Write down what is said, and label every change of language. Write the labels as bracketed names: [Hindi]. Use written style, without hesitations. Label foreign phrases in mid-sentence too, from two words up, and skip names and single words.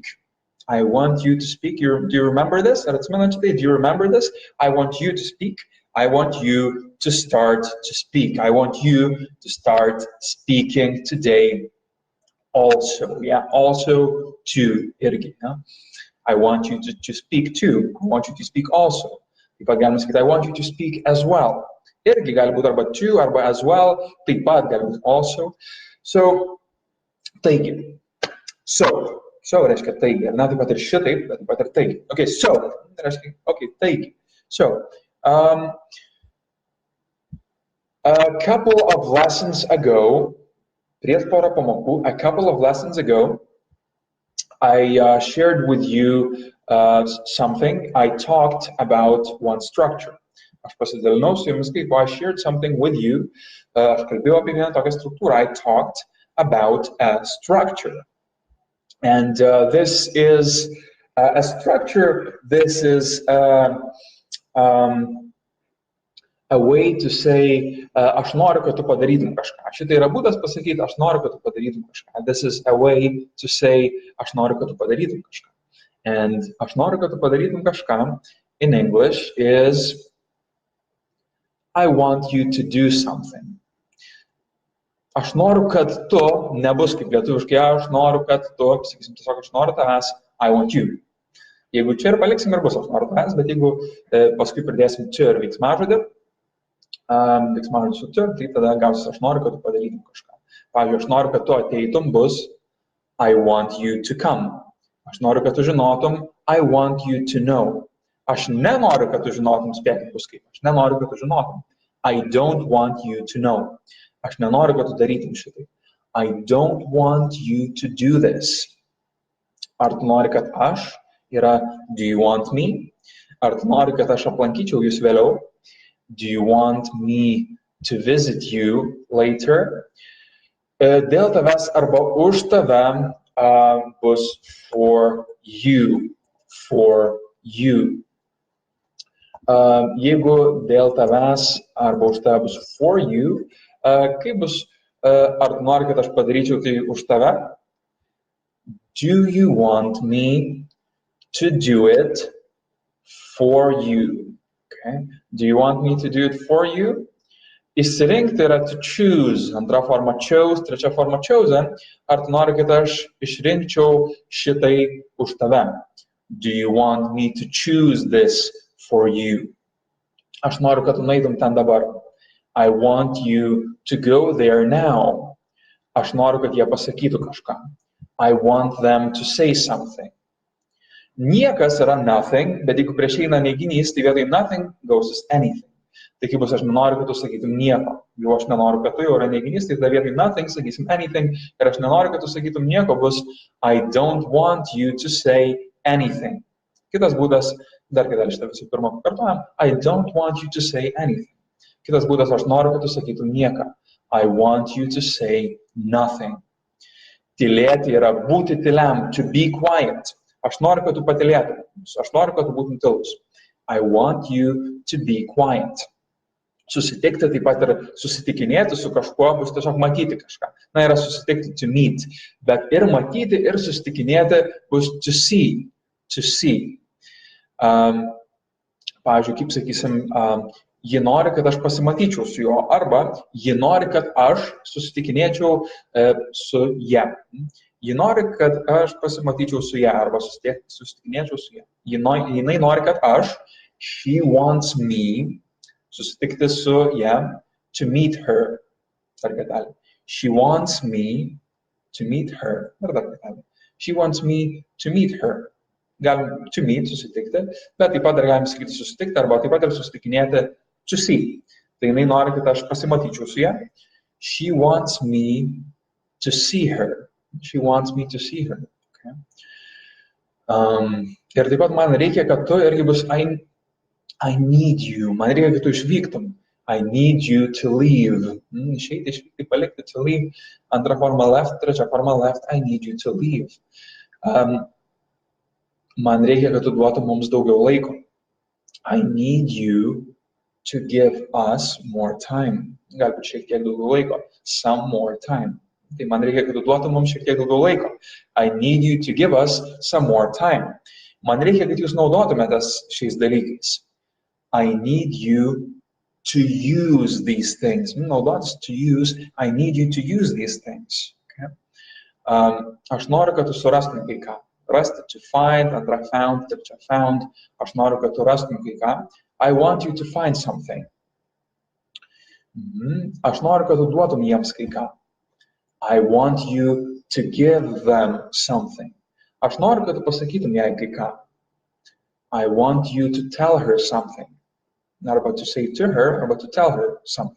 [English] I want you to speak. Do you remember this? Do you remember this? I want you to speak. I want you to start to speak. I want you to start speaking today also. Yeah, also to irgi. Yeah? I want you to speak too. I want you to speak also. [Lithuanian] Taip pat galima sakyti, [English] I want you to speak as well. [Lithuanian] Irgi gali būti arba to, arba [English] as well. [Lithuanian] Taip pat gali būti also. So, taigi. So reiškia taigi. Ir ne taip pat ir šitaip, bet taip pat ir taigi. [English] Okay, so. [Lithuanian] Reiškia, okay, taigi. [English] So, a couple of lessons ago, [Lithuanian] prieš porą pamokų, [English] a couple of lessons ago, I shared with you something. I talked about one structure. [Lithuanian] Aš pasidalinau su jumis, kaip [English] I shared something with you. [Lithuanian] Aš kalbėjau apie vieną tokią struktūrą. [English] I talked about a structure. And this is a structure. This is a way to say, [Lithuanian] aš noriu, kad tu padarytum kažką. Šitai yra būdas pasakyti, aš noriu, kad tu padarytum kažką. [English] This is a way to say, [Lithuanian] aš noriu, kad tu padarytum kažką. [English] And [Lithuanian] aš noriu, kad tu padarytum kažką [English] in English is, I want you to do something. [Lithuanian] Aš noriu, kad tu, nebus kaip lietuviškai, aš noriu, kad tu, sakysim, tiesiog aš noriu tavęs, [English] I want you. [Lithuanian] Jeigu čia ir paliksim ir bus, aš noriu tavęs, bet jeigu paskui pridėsim čia ir veiksmažodį, veiksmažodį su tu, tai tada gausis, aš noriu, kad tu padarytum kažką. Pavyzdžiui, aš noriu, kad tu ateitum, bus [English] I want you to come. [Lithuanian] Aš noriu, kad tu žinotum, [English] I want you to know. [Lithuanian] Aš nenoriu, kad tu žinotum, spėkim bus kaip. Aš nenoriu, kad tu žinotum. [English] I don't want you to know. [Lithuanian] Aš nenoriu, kad tu darytum šitai. [English] I don't want you to do this. [Lithuanian] Ar tu nori, kad aš yra [English] do you want me? [Lithuanian] Ar tu nori, kad aš aplankyčiau jūs vėliau? [English] Do you want me to visit you later? [Lithuanian] Dėl tavęs arba už tave bus [English] for you. For you. [Lithuanian] Jeigu dėl tavęs arba už tave bus [English] for you, [Lithuanian] kaip bus, ar tu nori, kad aš padaryčiau tai už tave? [English] Do you want me to do it for you? Okay. Do you want me to do it for you? [Lithuanian] Išsirinkti yra [English] to choose, [Lithuanian] antra forma chose, trečia forma chosen. Ar tu nori, kad aš išrinkčiau šitai už tave? [English] Do you want me to choose this for you? [Lithuanian] Aš noriu, kad tu nueitum ten dabar. [English] I want you to go there now. [Lithuanian] Aš noriu, kad jie pasakytų kažką. [English] I want them to say something. [Lithuanian] Niekas yra nothing, bet jeigu prieš eina neiginys, tai vietoj [English] nothing goes anything. [Lithuanian] Tai kaip bus, aš nenoriu, kad tu sakytum nieko. Jau aš nenoriu, kad tu jau yra neiginys, tai tada vietoj nothing sakysim anything. Ir aš nenoriu, kad tu sakytum nieko, bus [English] I don't want you to say anything. [Lithuanian] Kitas būdas, dar kartą šitą visų pirma pakartojam, [English] I don't want you to say anything. [Lithuanian] Kitas būdas, aš noriu, kad tu sakytum nieką. [English] I want you to say nothing. [Lithuanian] Tylėti yra būti tyliam, [English] to be quiet. [Lithuanian] Aš noriu, kad tu patylėtum. Aš noriu, kad tu būtum tylus. [English] I want you to be quiet. [Lithuanian] Susitikti taip pat ir susitikinėti su kažkuo bus tiesiog matyti kažką. Na, yra susitikti [English] to meet, [Lithuanian] bet ir matyti, ir susitikinėti bus [English] to see. To see. [Lithuanian] Pavyzdžiui, kaip sakysim, ji nori, kad aš pasimatyčiau su juo, arba ji nori, kad aš susitikinėčiau su ją. Ji nori, kad aš pasimatyčiau su ją, arba susitikinėčiau su ją. Jinai nori, kad aš, [English] she wants me, [Lithuanian] susitikti su ją, [English] to meet her. [Lithuanian] Dar kartelį. [English] She wants me to meet her. [Lithuanian] Dar kartelį. [English] She wants me to meet her. Galim to meet, [Lithuanian] susitikti, bet taip pat dar galim sakyti susitikti, arba taip pat ir susitikinėti [English] to see. [Lithuanian] Tai jinai nori, kad aš pasimatyčiau su ją. [English] She wants me to see her. She wants me to see her. [Lithuanian] Okay. Ir taip pat man reikia, kad tu irgi bus [English] I need you. [Lithuanian] Man reikia, kad tu išvyktum. [English] I need you to leave. [Lithuanian] Išeiti, palikti, [English] to leave. [Lithuanian] Antra forma left, trečia forma left. [English] I need you to leave. [Lithuanian] Man reikia, kad tu duotum mums daugiau laiko. [English] I need you to give us more time. [Lithuanian] Galbūt šiek tiek daugiau laiko. [English] Some more time. [Lithuanian] Tai man reikia, kad tu duotum mums šiek tiek daugiau laiko. [English] I need you to give us some more time. [Lithuanian] Man reikia, kad jūs naudotumėtės šiais dalykais. [English] I need you to use these things. [Lithuanian] Naudotis [English] to use. I need you to use these things. Okay? [Lithuanian] Aš noriu, kad tu surastum kai ką. Rasti, [English] to find, [Lithuanian] antra found, trečia found. Aš noriu, kad tu rastum kai ką. [English] I want you to find something. [Lithuanian] Aš noriu, kad tu duotum jiems kai ką. [English] I want you to give them something. [Lithuanian] Aš noriu, kad tu pasakytum jai kai ką. [English] I want you to tell her something. Arba to say to her, arba to tell her something.